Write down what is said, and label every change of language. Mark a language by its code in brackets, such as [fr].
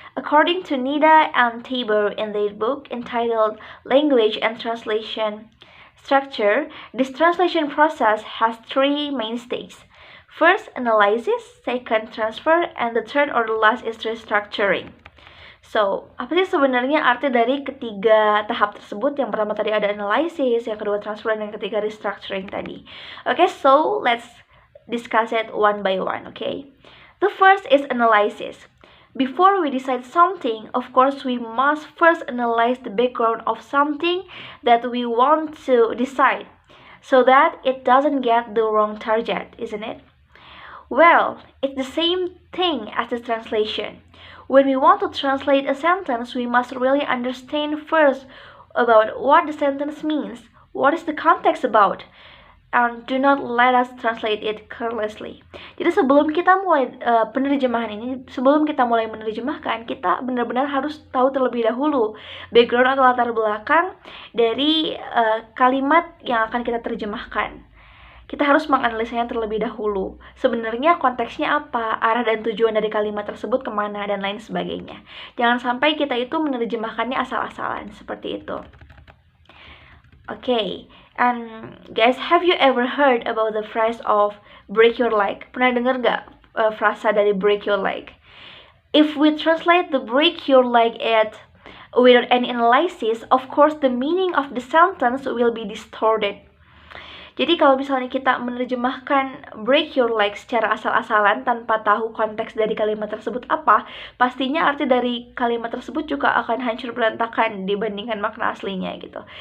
[en] According to Nida and Tabor in their book entitled Language and Translation Structure, this translation process has three main stages. First, analysis, second, transfer, and the third or the last is restructuring. [id] So, apa sih sebenarnya arti dari ketiga tahap tersebut? Yang pertama tadi ada analysis, yang kedua transfer, dan yang ketiga restructuring tadi. [en] Okay, so let's discuss it one by one, okay? The first is analysis. Before we decide something, of course, we must first analyze the background of something that we want to decide so that it doesn't get the wrong target, isn't it? Well, it's the same thing as the translation. When we want to translate a sentence, we must really understand first about what the sentence means, what is the context about, and do not let us translate it carelessly. [id] Jadi sebelum kita mulai sebelum kita mulai menerjemahkan, kita benar-benar harus tahu terlebih dahulu background atau latar belakang dari kalimat yang akan kita terjemahkan. Kita harus menganalisanya terlebih dahulu. Sebenarnya konteksnya apa, arah dan tujuan dari kalimat tersebut kemana, dan lain sebagainya. Jangan sampai kita itu menerjemahkannya asal-asalan, seperti itu. [en] Okay, and guys, have you ever heard about the phrase of break your leg? [id] Pernah dengar gak frasa dari break your leg? [en] If we translate the break your leg without any analysis, of course the meaning of the sentence will be distorted. [id] Jadi kalau misalnya kita menerjemahkan break your leg secara asal-asalan tanpa tahu konteks dari kalimat tersebut apa, pastinya arti dari kalimat tersebut juga akan hancur berantakan dibandingkan makna aslinya gitu.